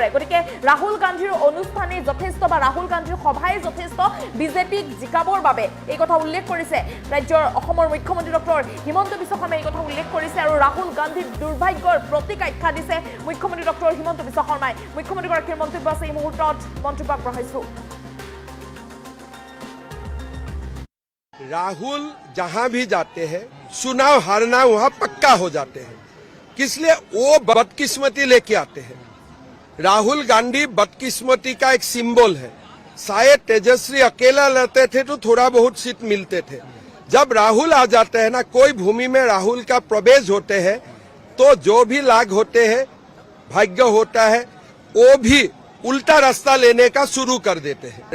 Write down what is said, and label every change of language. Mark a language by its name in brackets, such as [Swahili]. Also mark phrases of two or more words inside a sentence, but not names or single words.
[Assamese] গতিকে ৰাহুল গান্ধীৰ অনুষ্ঠানেই যথেষ্ট বা ৰাহুল গান্ধীৰ সভাই যথেষ্ট বিজেপিক জিকাবৰ বাবে, এই কথা উল্লেখ কৰিছে ৰাজ্যৰ অসমৰ মুখ্যমন্ত্ৰী ডক্টৰ হিমন্ত বিশ্ব শৰ্মাই। এই কথা উল্লেখ কৰিছে আৰু ৰাহুল গান্ধীক দুৰ্ভাগ্যৰ প্ৰতীক আখ্যা দিছে মুখ্যমন্ত্ৰী ডক্টৰ হিমন্ত বিশ্ব শৰ্মাই। মুখ্যমন্ত্ৰীগৰাকীৰ মন্তব্য আছে এই মুহূৰ্তত মন্তব্য আগবঢ়াইছো। [Hindi] राहुल जहां भी जाते हैं चुनाव हारना वहां पक्का हो जाते हैं, इसलिए वो बदकिस्मती लेके आते हैं। राहुल गांधी बदकिस्मती का एक सिंबल है। शायद तेजस्वी अकेला लड़ते थे तो थोड़ा बहुत सीट मिलते थे, जब राहुल आ जाते हैं ना, कोई भूमि में राहुल का प्रवेश होते हैं तो जो भी लाभ होते हैं, भाग्य होता है, वो भी उल्टा रास्ता लेने का शुरू कर देते हैं।